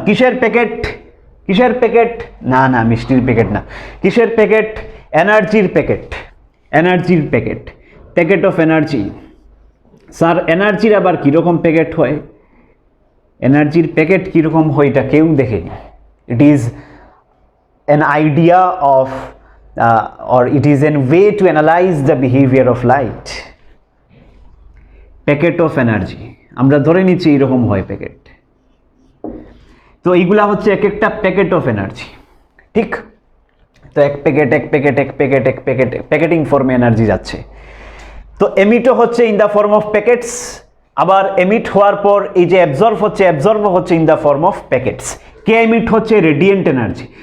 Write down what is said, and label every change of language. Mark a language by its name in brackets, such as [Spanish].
[Bangla] কিসের প্যাকেট? কিসের প্যাকেট? না না, মিষ্টির প্যাকেট না। কিসের প্যাকেট? এনার্জির প্যাকেট, এনার্জির packet, packet of energy. Sir এনার্জির আবার কীরকম প্যাকেট হয়? এনার্জির প্যাকেট কীরকম হয় এটা কেউ দেখেনি। [English] It is an idea of or it is a way to analyze the behavior of light. [Bangla] Packet of energy আমরা ধরে নিচ্ছি এরকম হয় প্যাকেট। তো এইগুলা হচ্ছে এক একটা প্যাকেট অফ এনার্জি, ঠিক? তো এক প্যাকেট এক প্যাকেট এক প্যাকেট এক প্যাকেট প্যাকেটিং ফর্মে এনার্জি যাচ্ছে। তো এমিটও হচ্ছে [English] in the form of packets, [Bangla] আবার এমিট হওয়ার পর এই যে অ্যাবজর্ব হচ্ছে in the form of packets. K emit হচ্ছে? Radiant energy.